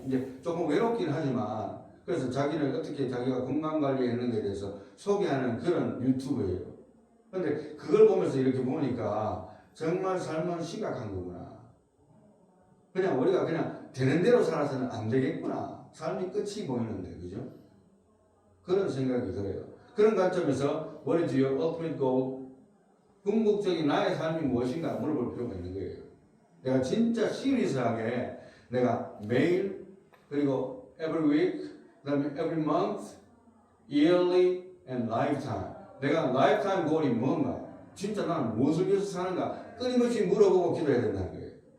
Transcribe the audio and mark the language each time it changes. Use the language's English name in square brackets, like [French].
[Korean] 이제 조금 외롭긴 하지만 그래서 자기를 어떻게 자기가 건강관리했는지에 대해서 소개하는 그런 유튜브예요. 근데 그걸 보면서 이렇게 보니까 정말 삶은 심각한 거구나. 그냥 우리가 그냥 되는 대로 살아서는 안 되겠구나. 삶이 끝이 보이는데 그죠? 그런 생각이 들어요. 그런 관점에서 [English] What is your ultimate goal? [Korean] 궁극적인 나의 삶이 무엇인가 물어볼 필요가 있는 거예요. 내가 진짜 시리어스하게 내가 매일 그리고 [English] every week [Korean] 그 다음에 [English] every month yearly and lifetime. [Korean] 내가 [English] lifetime goal이 [Korean] 뭔가? 진짜 나는 무엇을 위해서 사는가? 끊임없이 물어보고 기도해야 된다는 거예요.